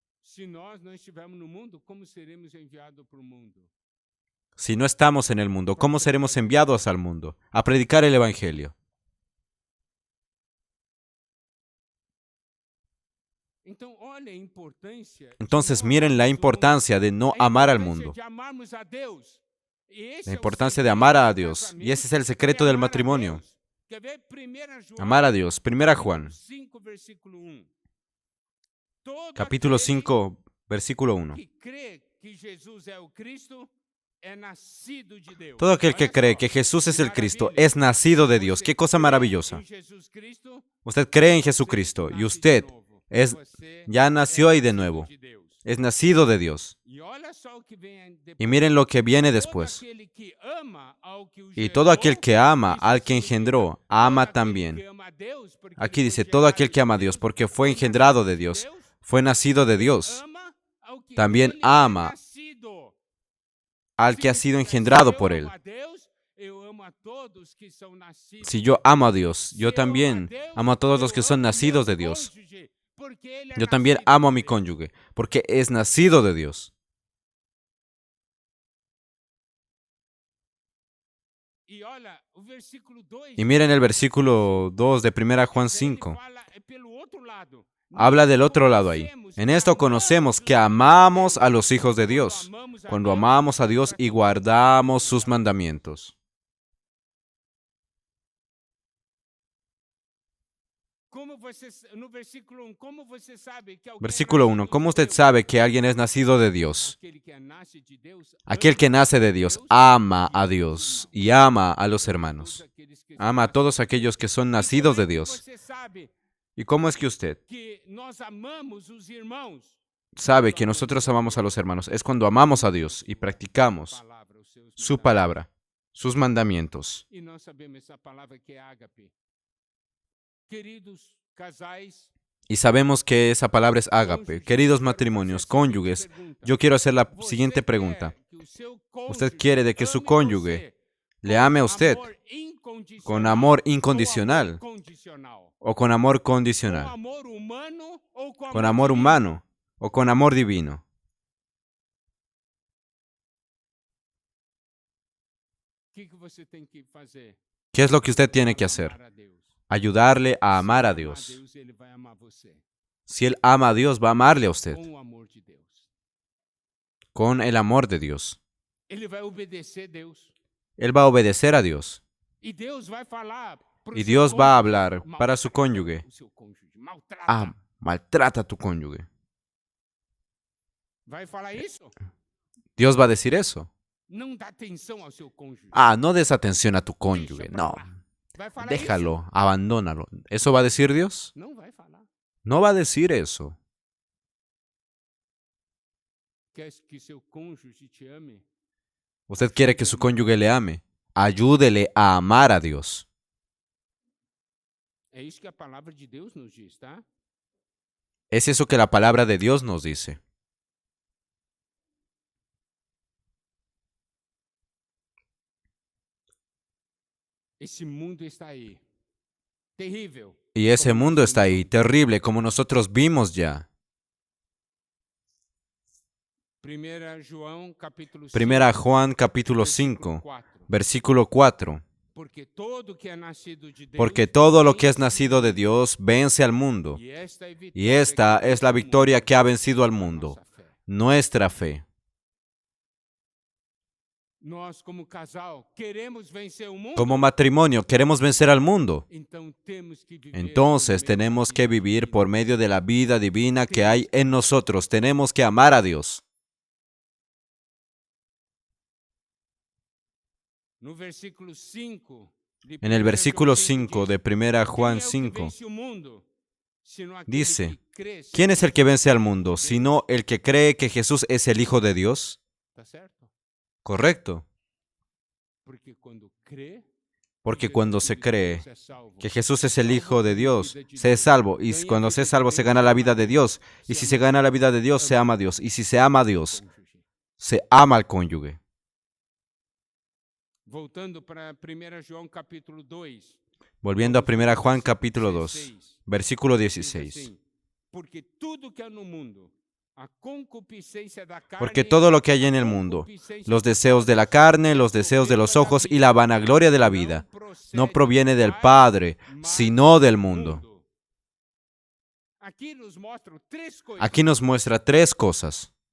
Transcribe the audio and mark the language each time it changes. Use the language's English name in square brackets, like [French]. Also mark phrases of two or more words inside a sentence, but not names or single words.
[Portuguese] Se nós não estivermos no mundo, como seremos enviados para o mundo? [Spanish] Si no estamos en el mundo, ¿cómo seremos enviados al mundo? A predicar el Evangelio. [Portuguese] Então, olha a importância de [Spanish] Entonces [Portuguese] não [Spanish] miren la [Portuguese] amarmos o mundo. [Spanish] importancia de no [Portuguese] A [Spanish] amar al [Portuguese] importância [Spanish] mundo, [Portuguese] de amarmos a Deus. E esse [Spanish] la [Portuguese] é o [Spanish] importancia de [Portuguese] segredo [Spanish] amar a [Portuguese] do [Spanish] Dios. [Portuguese] casamento, [Spanish] Y ese es el [Portuguese] é [Spanish] secreto del [Portuguese] amar a [Spanish] matrimonio. [Portuguese] Deus. Quer ver? 1 João, [Spanish] Amar a Dios. Primera Juan, [Portuguese] capítulo 5, versículo 1. Todo [Spanish] capítulo [Portuguese] aquele [Spanish] 5, versículo 1. [Portuguese] que crê que Jesus é o Cristo é nascido de Deus. [Spanish] Todo aquel que [Portuguese] Olha [Spanish] cree [Portuguese] só, [Spanish] que Jesús es [Portuguese] que [Spanish] el Cristo [Portuguese] maravilha. [Spanish] es nacido de Dios. [Portuguese] Você [Spanish] Qué cosa [Portuguese] crê [Spanish] maravillosa. [Portuguese] em Jesus Cristo, [Spanish] Usted cree en [Portuguese] você [Spanish] Jesucristo y [Portuguese] nasce de [Spanish] usted [Portuguese] novo. [Spanish] es, [Portuguese] Você [Spanish] ya nació ahí de [Portuguese] nascido [Spanish] nuevo. [Portuguese] de Deus. [Spanish] Es nacido de Dios. [Portuguese] E olha só o que vem depois. [Spanish] Y miren lo que viene [Portuguese] Todo [Spanish] después. [Portuguese] aquele que ama ao que o [Spanish] Y todo aquel [Portuguese] gerou, [Spanish] que ama [Portuguese] isso [Spanish] al que [Portuguese] significa [Spanish] engendró, [Portuguese] todo [Spanish] ama [Portuguese] aquele [Spanish] también. [Portuguese] que ama a Deus, porque [Spanish] Aquí [Portuguese] ele [Spanish] dice, [Portuguese] foi [Spanish] todo [Portuguese] gerado [Spanish] aquel que [Portuguese] de [Spanish] ama a [Portuguese] Deus, [Spanish] Dios, porque fue [Portuguese] foi [Spanish] engendrado [Portuguese] nascido [Spanish] de [Portuguese] de [Spanish] Dios, [Portuguese] Deus, [Spanish] fue nacido de Dios, [Portuguese] ama ao que [Spanish] también [Portuguese] dele é [Spanish] ama [Portuguese] nascido. [Spanish] al que ha sido [Portuguese] Significa, [Spanish] engendrado [Portuguese] se [Spanish] por [Portuguese] eu [Spanish] él. [Portuguese] amo a Deus, eu amo a todos que são nascidos [Spanish] Si [Portuguese] de [Spanish] yo [Portuguese] Deus. [Spanish] amo a Dios, yo [Portuguese] Se eu amo a [Spanish] también [Portuguese] Deus, [Spanish] amo a todos los [Portuguese] eu [Spanish] que son [Portuguese] amo [Spanish] nacidos [Portuguese] meu [Spanish] de Dios. [Portuguese] cônjuge, porque ele é [Spanish] Yo también [Portuguese] nascido [Spanish] amo a [Portuguese] de [Spanish] mi [Portuguese] Deus. [Spanish] cónyuge, porque es nacido de Dios. [Portuguese] E olha, o versículo 2 [Spanish] Y miren el versículo 2 de 1 Juan [Portuguese] Mas aí ele [Spanish] 5. [Portuguese] fala, pelo outro lado. [Spanish] Habla [Portuguese] Nós [Spanish] del otro lado ahí. [Portuguese] conhecemos [Spanish] En [Portuguese] que [Spanish] esto [Portuguese] amamos [Spanish] conocemos [Portuguese] os [Spanish] que [Portuguese] filhos de [Spanish] amamos a [Portuguese] Deus [Spanish] los hijos de [Portuguese] quando [Spanish] Dios, [Portuguese] amamos a [Spanish] cuando [Portuguese] Deus [Spanish] amamos a Dios y [Portuguese] praticamos [Spanish] guardamos sus sus mandamientos. [Portuguese] Como você, no versículo 1, como você sabe que alguém [Spanish] Versículo [Portuguese] é [Spanish] 1. [Portuguese] nascido [Spanish] ¿Cómo [Portuguese] de [Spanish] usted [Portuguese] Deus? [Spanish] sabe que alguien es nacido de Dios? [Portuguese] Aquele que nasce de Deus, [Spanish] Aquel que [Portuguese] ama [Spanish] nace de [Portuguese] a [Spanish] Dios [Portuguese] Deus [Spanish] ama [Portuguese] e [Spanish] a [Portuguese] ama os [Spanish] Dios [Portuguese] irmãos. [Spanish] y ama a los [Portuguese] Todos [Spanish] hermanos. [Portuguese] aqueles que [Spanish] Ama a [Portuguese] são [Spanish] todos [Portuguese] nascidos. [Spanish] aquellos que son [Portuguese] E [Spanish] nacidos [Portuguese] como [Spanish] de [Portuguese] é que [Spanish] Dios. [Portuguese] você sabe [Spanish] ¿Y cómo es que usted [Portuguese] que nós amamos os irmãos? [Spanish] sabe que nosotros amamos a los hermanos? Es cuando amamos a Dios y practicamos [Portuguese] Palavra, os seus [Spanish] su [Portuguese] mandamentos. [Spanish] palabra, sus mandamientos. [Portuguese] E nós sabemos essa palavra que é ágape. Queridos casais, [Spanish] Y sabemos que esa palabra es ágape. [Portuguese] cônjuges, [Spanish] Queridos [Portuguese] eu quero [Spanish] matrimonios, [Portuguese] fazer a seguinte [Spanish] cónyuges, [Portuguese] pergunta. [Spanish] yo quiero hacer la [Portuguese] Você [Spanish] siguiente [Portuguese] quer [Spanish] pregunta. [Portuguese] que o seu [Spanish] Usted [Portuguese] cônjuge [Spanish] quiere de que su [Portuguese] ame [Spanish] cónyuge [Portuguese] você [Spanish] le [Portuguese] com [Spanish] ame a usted [Portuguese] amor incondicional [Spanish] con amor [Portuguese] ou [Spanish] incondicional [Portuguese] amor condicional? [Spanish] o con amor [Portuguese] Com [Spanish] condicional, [Portuguese] amor humano ou com [Spanish] con amor [Portuguese] divino? [Spanish] humano o con amor divino. [Portuguese] O que você tem que fazer? [Spanish] ¿Qué es lo que usted tiene que hacer? [Portuguese] Amar a Deus. [Spanish] Ayudarle a amar a [Portuguese] Se [Spanish] Dios. [Portuguese] Deus, ele vai amar você [Spanish] Si él ama a Dios, va a amarle a usted [Portuguese] com o amor de Deus. [Spanish] con el amor de Dios. [Portuguese] Ele vai obedecer a Deus. [Spanish] Él va a obedecer a Dios. [Portuguese] E Deus vai falar pro [Spanish] Y [Portuguese] seu [Spanish] Dios va a [Portuguese] cônjuge, [Spanish] hablar para su [Portuguese] maltrata [Spanish] cónyuge. [Portuguese] o seu cônjuge, maltrata. [Spanish] Ah, maltrata a tu cónyuge. [Portuguese] Vai falar isso? [Spanish] Dios va a decir eso. [Portuguese] Não dá atenção ao seu cônjuge. [Spanish] Ah, no des atención a tu [Portuguese] Deixa [Spanish] cónyuge. [Portuguese] pra [Spanish] No, [Portuguese] lá. Vai falar [Spanish] déjalo, abandónalo. ¿Eso va a decir Dios? [Portuguese] isso? Não vai falar. [Spanish] No va a decir eso. [Portuguese] Quer que seu cônjuge te ame? [Spanish] Usted quiere que su cónyuge le ame. Ayúdele a amar a Dios. [Portuguese] É isso que a palavra de Deus nos diz, tá? [Spanish] Es eso que la palabra de Dios nos dice. [Portuguese] Esse mundo está aí. Terrível. [Spanish] Y ese [Portuguese] como [Spanish] mundo [Portuguese] nós [Spanish] está ahí, [Portuguese] vimos. [Spanish] terrible, como nosotros vimos ya. [Portuguese] 1 João, capítulo 5, [Spanish] Primera Juan capítulo [Portuguese] versículo [Spanish] 5, [Portuguese] 4. [Spanish] versículo 4. [Portuguese] Porque todo que é nascido de Deus, [Spanish] Porque todo lo que es [Portuguese] vence [Spanish] nacido [Portuguese] o [Spanish] de [Portuguese] mundo. [Spanish] Dios vence al mundo. [Portuguese] E esta é a vitória [Spanish] Y esta [Portuguese] que [Spanish] es la [Portuguese] vence o [Spanish] victoria [Portuguese] mundo, [Spanish] que ha vencido al [Portuguese] a [Spanish] mundo, [Portuguese] nossa fé. [Spanish] nuestra fe. [Portuguese] Nós, como casal, queremos vencer o mundo. [Spanish] Como matrimonio, queremos vencer al mundo. [Portuguese] Então temos que viver [Spanish] Entonces [Portuguese] por meio da [Spanish] tenemos que [Portuguese] vida [Spanish] vivir [Portuguese] divina. [Spanish] por medio de la vida divina que hay en nosotros. Tenemos que amar a Dios. [Portuguese] No versículo 5 de [Spanish] En el [Portuguese] 1 [Spanish] versículo [Portuguese] João 5 [Spanish] 5 de 1 [Portuguese] diz, [Spanish] Juan [Portuguese] "Quem é o que [Spanish] 5 [Portuguese] vence o mundo, sino aquele [Spanish] dice, [Portuguese] que crê ser [Spanish] ¿quién es el que vence al mundo, [Portuguese] Deus?" [Spanish] sino el que cree que Jesús es el Hijo de Dios? [Portuguese] Tá certo? [Spanish] Correcto. [Portuguese] Porque quando crê [Spanish] Porque [Portuguese] que [Spanish] cuando [Portuguese] Jesus [Spanish] se [Portuguese] Cristo [Spanish] cree [Portuguese] é salvo, [Spanish] que Jesús es el [Portuguese] salva [Spanish] Hijo de [Portuguese] a [Spanish] Dios, [Portuguese] vida de [Spanish] se es [Portuguese] Deus. [Spanish] salvo. Y [Portuguese] Ganha a [Spanish] cuando se [Portuguese] vida [Spanish] es [Portuguese] de [Spanish] salvo, se [Portuguese] Deus, [Spanish] gana la [Portuguese] ama [Spanish] vida [Portuguese] a [Spanish] de [Portuguese] Deus, [Spanish] Dios. Y [Portuguese] se [Spanish] si se [Portuguese] ama [Spanish] gana la [Portuguese] Deus, [Spanish] vida de Dios, se ama a Dios. Y si se ama a Dios, [Portuguese] cônjuge. [Spanish] se ama al cónyuge. [Portuguese] Voltando para 1 João capítulo 2. [Spanish] Volviendo a 1 Juan capítulo 2, [Portuguese] 16, [Spanish] versículo [Portuguese] diz [Spanish] 16. [Portuguese] assim, porque tudo que há no mundo, [Spanish] Porque todo lo que hay en el mundo, los deseos de la carne, los deseos de los ojos y la vanagloria de la vida, no proviene del Padre, sino del mundo. Aquí nos muestra tres cosas.